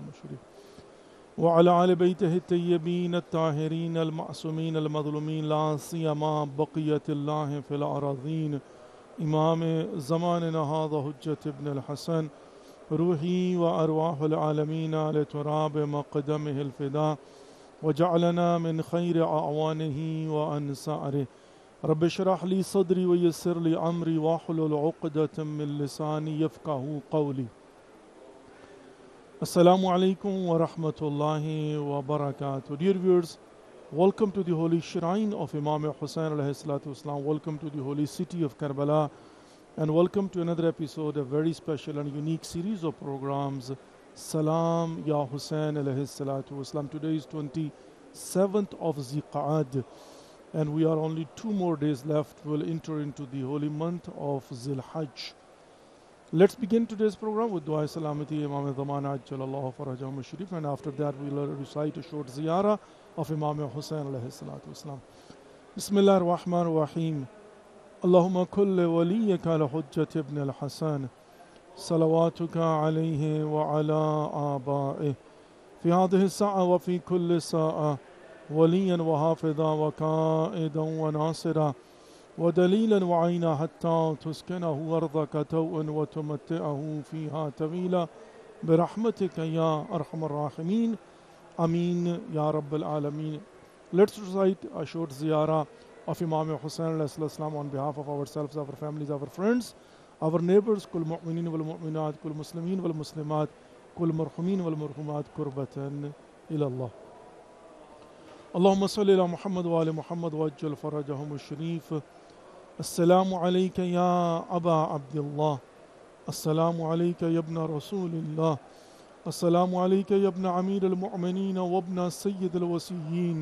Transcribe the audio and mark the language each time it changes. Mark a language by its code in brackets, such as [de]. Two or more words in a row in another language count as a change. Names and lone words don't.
[ar] الشريف وعلى آل بيته الطيبين الطاهرين المعصومين المظلومين لا سيما بقية الله في الأراضين، امام زماننا هذا حجة ابن الحسن، روحي وأرواح العالمين على تراب مقدمه الفداء، وجعلنا من خير أعوانه وأنصاره، رب اشرح لي صدري ويسر لي امري واحلل عقدة من لساني يفقهوا قولي۔ السلام عليكم ورحمة الله وبركاته. [en] Dear viewers, welcome to the holy shrine of Imam Hussain [ar] عليه الصلاة والسلام. [en] Welcome to the holy city of Karbala, and welcome to another episode, a very special and unique series of programs, Salam Ya Hussain [ar] عليه الصلاة والسلام. [en] Today is 27th of Ziqa'ad, and we are only 2 more days left. We'll enter into the holy month of Zil Hajj. Let's begin today's program with Dua Salamati Imam Zaman [ar] عجل الله فرجهم الشريف, [en] and after that we'll recite a short ziyarah of Imam Hussain [ar] عليه الصلاة والسلام. بسم الله الرحمن الرحيم. اللهم كن لوليك الحجة ابن الحسن صلواتك عليه وعلى آبائه في هذه الساعة وفي كل ساعة, وليا وحافظا وقائدا وناصرا ودليلا وعينا حتى تسكنه أرضك توءا وتمتعه فيها طويلا برحمتك يا أرحم الراحمين آمين يا رب العالمين. [en] Let's recite a short ziyarah of Imam Hussain [ar] عليه السلام [en] on behalf of ourselves, our families, our friends, our neighbors. [ar] كل المؤمنين والمؤمنات كل المسلمين والمسلمات كل المرحومين والمرحومات قربة إلى الله. اللهم صل على محمد وآل محمد وعجل فرجهم الشريف. السلام عليك يا أبا عبد الله، السلام عليك يا ابن رسول الله، السلام عليك يا ابن أمير المؤمنين وابن سيد الوصيين.